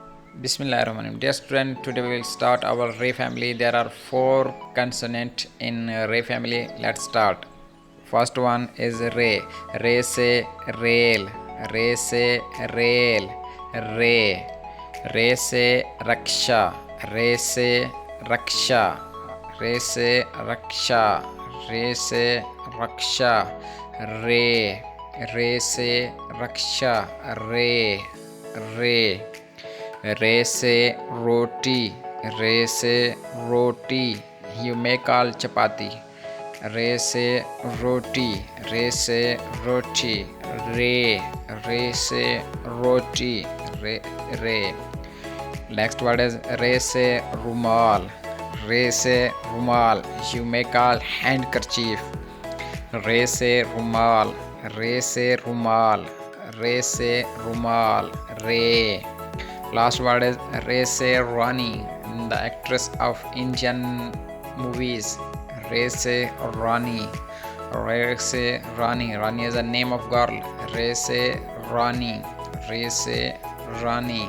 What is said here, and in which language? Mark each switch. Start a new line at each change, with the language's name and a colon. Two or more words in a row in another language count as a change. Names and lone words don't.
English: Bismillahirrahmanirrahim. Dear student, today we will start our Ray family. There are 4 consonants in Ray family. Let's start. First one is Ray.
Urdu: رے سے ریل. رے سے ریل۔ رے. رے سے رکشہ۔ رے سے رکشہ. رے سے رکشہ۔ رے سے رکشہ. رے۔ رے سے رکشہ. رے۔ رے۔ رے سے روٹی. رے سے روٹی.
English: You may call chapati.
Urdu: رے سے روٹی۔ رے سے روٹی. رے۔ رے سے روٹی۔ رے۔ رے.
English: Next word is
Urdu: رے سے رومال. رے سے رومال.
English: You may call handkerchief.
Urdu: رے سے رومال۔ رے سے رومال. رے سے رومال۔ رے.
English: Last word is
Urdu: رے سے رانی,
English: the actress of Indian movies.
Urdu: رے سے رانی۔ رے سے رانی.
English: Rani is the name of girl.
Urdu: رے سے رانی. رے سے رانی.